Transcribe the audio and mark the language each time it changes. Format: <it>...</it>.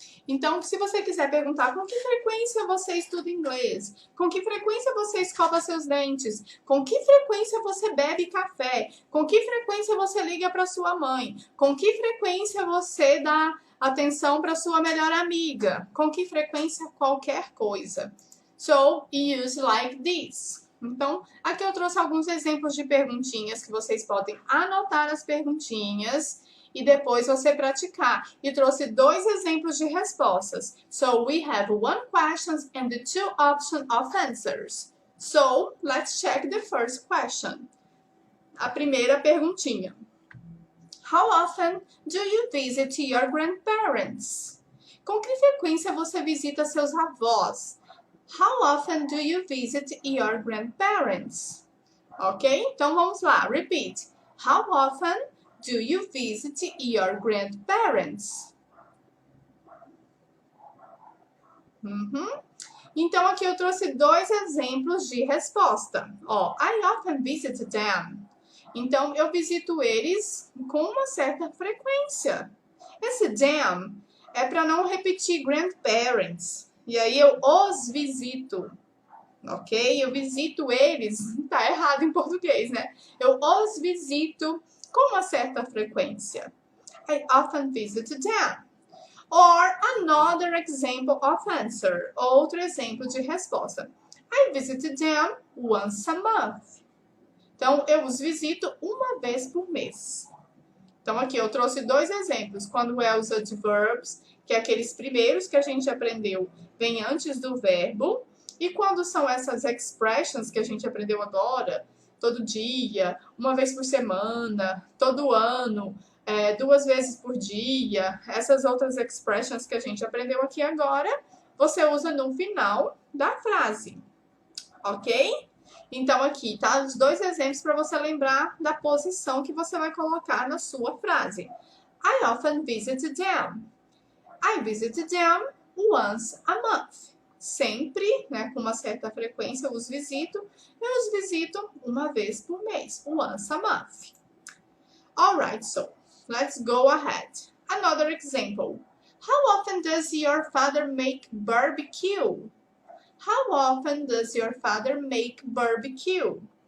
<pt>Então, se você quiser perguntar com que frequência você estuda inglês, com que frequência você escova seus dentes, com que frequência você bebe café, com que frequência você liga para sua mãe, com que frequência você dá atenção para sua melhor amiga, com que frequência qualquer coisa.</pt> <en>So, use like this.</en> <pt>Então, aqui eu trouxe alguns exemplos de perguntinhas que vocês podem anotar as perguntinhas e depois você praticar. E trouxe 2 exemplos de respostas.</pt> <en>So, we have 1 question and the 2 options of answers. So, let's check the first question.</en> <pt>A primeira perguntinha.</pt> <en>How often do you visit your grandparents?</en> <pt>Com que frequência você visita seus avós?</pt> <en>How often do you visit your grandparents? Ok?</en> <pt>Então, vamos lá.</pt> <en>Repeat. How often do you visit your grandparents?</en> <pt>Então, aqui eu trouxe 2 exemplos de resposta. Ó,</pt> <en>I often visit them.</en> <pt>Então, eu visito eles com uma certa frequência. Esse them é para não repetir grandparents. E aí, eu os visito. Ok? Eu visito eles. Tá errado em português, né? Eu os visito com uma certa frequência.</pt> <en>I often visit them. Or another example of answer.</en> <pt>Outro exemplo de resposta.</pt> <en>I visit them once a month.</en> <pt>Então, eu os visito uma vez por mês. Então, aqui eu trouxe 2 exemplos. Quando é os adverbs, que é aqueles primeiros que a gente aprendeu, vem antes do verbo. E quando são essas expressions que a gente aprendeu agora, todo dia, uma vez por semana, todo ano, 2 vezes por dia, essas outras expressions que a gente aprendeu aqui agora, você usa no final da frase, ok? Então, aqui tá os 2 exemplos para você lembrar da posição que você vai colocar na sua frase.</pt> <en>I often visit them. I visit them once a month.</en> <pt>Sempre, né, com uma certa frequência, eu os visito uma vez por mês,</pt> <en>once a month. Alright, so let's go ahead. Another example. How often does your father make barbecue? How often does your father make barbecue?</en>